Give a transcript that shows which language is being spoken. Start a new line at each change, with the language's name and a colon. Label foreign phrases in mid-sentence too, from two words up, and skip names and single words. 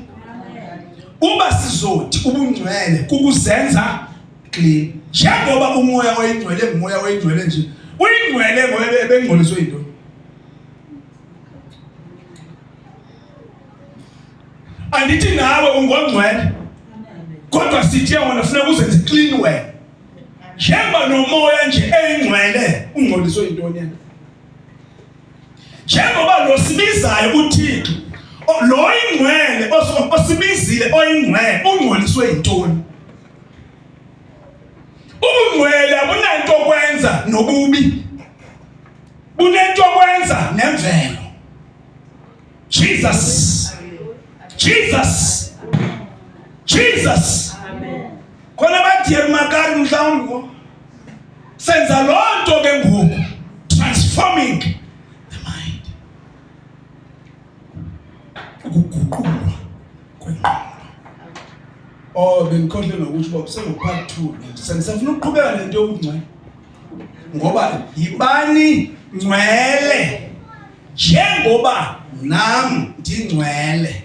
Xhosa: Uba sizothi ubungcwele kukuzenza clean. Njengoba umoya oyingcwele ngumoya oyingcwele nje. Uyingcwele ngoba bengcoliswe into. Andithi nawe ungongcwele. Kodwa sithi yona funeka uzenze
English: clean way.
Xhosa: Njengoba nomoya nje eyingcwele ungcoliswe intoni yena. Njengoba lo sibizayo uThixo, lo ingcwele osibizile oyingcwele ungcoliswe intoni. Ubungcwele abunanto kwenza nobubi. Bunento kwenza nemvelo. Jesus. Amen. Khona bathi emakari mhlawumbe senza lonto ke ngoku
English: transforming the mind.
Xhosa: Ukuguqulwa kwengqondo. Bengikhohle nokuthi uba kusengopart 2 sengisafuna ukuqhubeka lento yobungcwele. Ngoba yibani ngcwele njengoba nami ndingcwele.